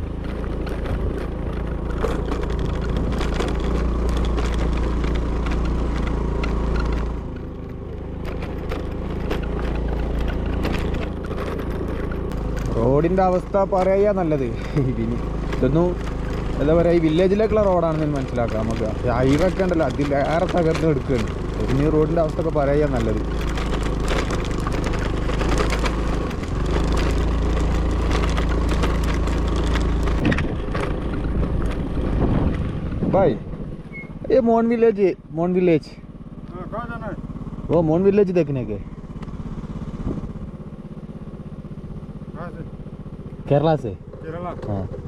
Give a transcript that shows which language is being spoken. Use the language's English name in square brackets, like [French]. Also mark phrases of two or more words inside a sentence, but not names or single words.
[Malayalam] റോഡിൻ്റെ അവസ്ഥ പറയുക നല്ലത്. പിന്നെ ഇതൊന്നും എന്താ പറയുക, ഈ വില്ലേജിലേക്കുള്ള റോഡാണെന്ന് മനസ്സിലാക്കാം. നമുക്ക് ഹൈവേ ഒക്കെ ഉണ്ടല്ലോ, അതിലേറെ തകർന്ന് എടുക്കുകയാണ്. പിന്നെ ഈ റോഡിൻ്റെ അവസ്ഥ ഒക്കെ പറയുക നല്ലത്. [Hindi] भाई ये मोन विलेज वो मोन विलेज देखने के केरला से हाँ